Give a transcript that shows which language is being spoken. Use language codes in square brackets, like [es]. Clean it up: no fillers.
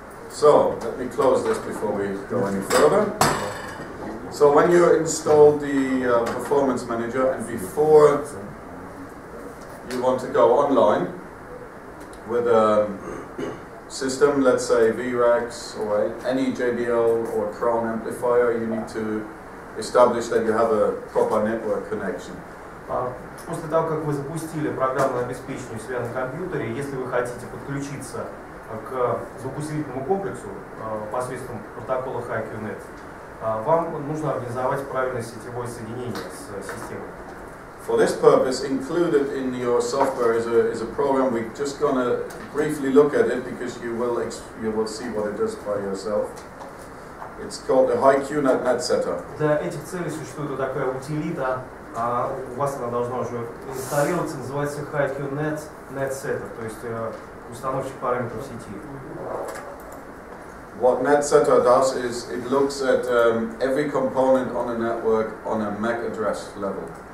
[en] So, let me close this before we go any further. So when you install the Performance Manager and before you want to go online with a system, let's say VRAX or any JBL or Crown amplifier, you need to establish that you have a proper network connection. [ru] После того, как вы запустили программное обеспечение у себя на компьютере, если вы хотите подключиться к звукоусилительному комплексу посредством протокола HiQNet, вам нужно организовать правильное сетевое соединение с системой. [en] For this purpose, included in your software is a program. We're just going to briefly look at it because you will see what it does by yourself. It's called the HiQNet Net Setter. [ru] Для этих целей существует такая утилита, у вас она должна уже инсталлироваться, называется HiQNet Net Setter, то есть установщик параметров сети. [en] What Net Setter does is it looks at every component on a network on a MAC address level.